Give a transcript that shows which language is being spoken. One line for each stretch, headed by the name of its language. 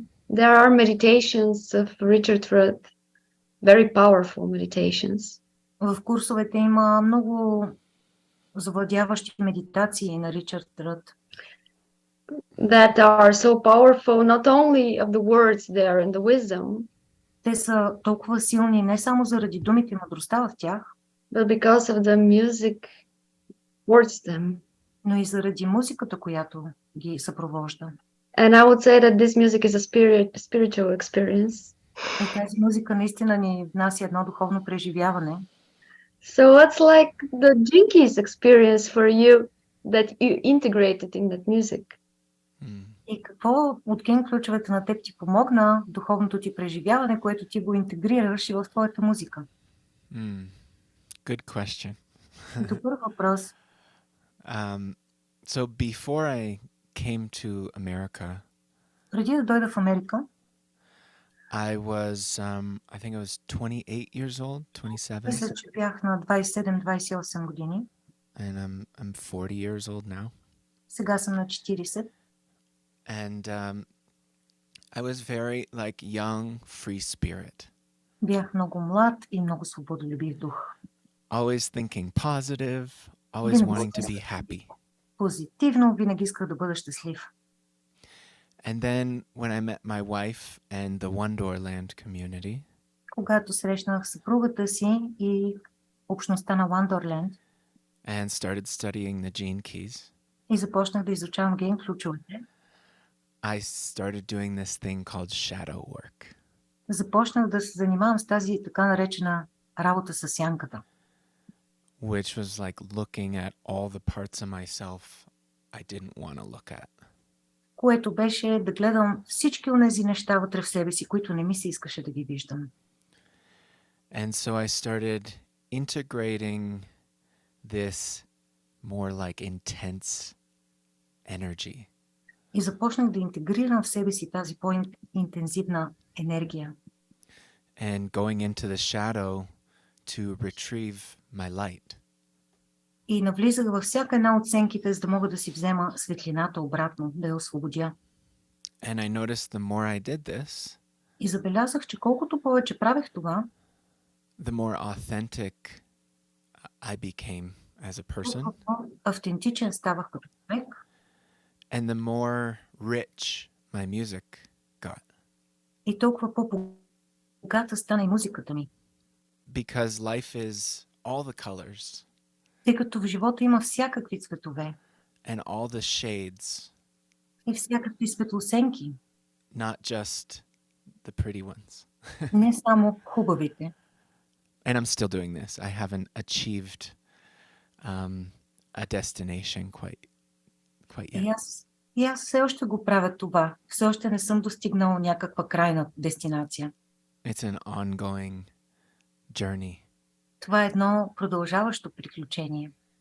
English: there are meditations of Richard Rudd, very powerful meditations.
Bulgarian: в курсовете има много завладяващи медитации на Ричард Ръд,
English: That are so powerful, not only of the words there and the wisdom,
Bulgarian: те са толкова силни не само заради думите и мъдростта в тях,
English: but because of the music towards them.
Bulgarian: но и заради музиката, която ги съпровожда.
English: And I would say that this music is a spiritual experience.
Bulgarian: И тази музика наистина ни внася едно духовно преживяване.
English: So what's like the Gene Keys experience for you that you integrated in that music?
Bulgarian: И какво от ген ключовете на теб ти помогна духовното ти преживяване, което ти го интегрираш и в твоята музика?
English: Good question.
Bulgarian: Добър въпрос.
English: So before I came to America,
Bulgarian: Преди да дойда в Америка,
English: I think I was 28 years old, 27,
Bulgarian: мисля, че бях на 27-28 години.
English: and I'm 40 years old now.
Bulgarian: Сега съм на 40.
English: And I was very like young, free spirit.
Bulgarian: Бях много млад и много свободолюбив дух.
English: Always thinking positive, always wanting to be happy.
Bulgarian: Позитивно, винаги исках да бъда щастлив.
English: And then when I met my wife and the Wonderland community,
Bulgarian: Когато срещнах съпругата си и общността на Wonderland
English: and started studying the Gene Keys,
Bulgarian: и започнах да изучавам ген ключовете,
English: I started doing this thing called shadow work.
Bulgarian: започнах да се занимавам с тази така наречена работа с сянката,
English: Which was like looking at all the parts of myself I didn't want to look at.
Bulgarian: което беше да гледам всички онези неща вътре в себе си, които не ми се искаше да ги виждам.
English: And so I started integrating this more like intense energy.
Bulgarian: И започнах да интегрирам в себе си тази по-интензивна енергия.
English: And going into the shadow to retrieve my light.
Bulgarian: И навлизах във всяка една от сенките, за да мога да си взема светлината обратно, да я освободя.
English: And I noticed the more I did this,
Bulgarian: И забелязах, че колкото повече правех това,
English: the more authentic I became as a person,
Bulgarian: толкова автентичен ставах като човек
English: and the more rich my music got.
Bulgarian: и толкова по-богата стана и музиката ми.
English: Because life is all the colors
Bulgarian: Тъй като в живота има всякакви цветове
English: and all the shades,
Bulgarian: и всякакви светлосенки,
English: not just the pretty ones.
Bulgarian: не само хубавите.
English: And I'm still doing this. I haven't achieved a destination quite
Bulgarian: И
English: yet.
Bulgarian: аз И аз все още го правя това. Все още не съм достигнал някаква крайна дестинация.
English: It's an ongoing journey.
Bulgarian: Това е едно продължаващо приключение.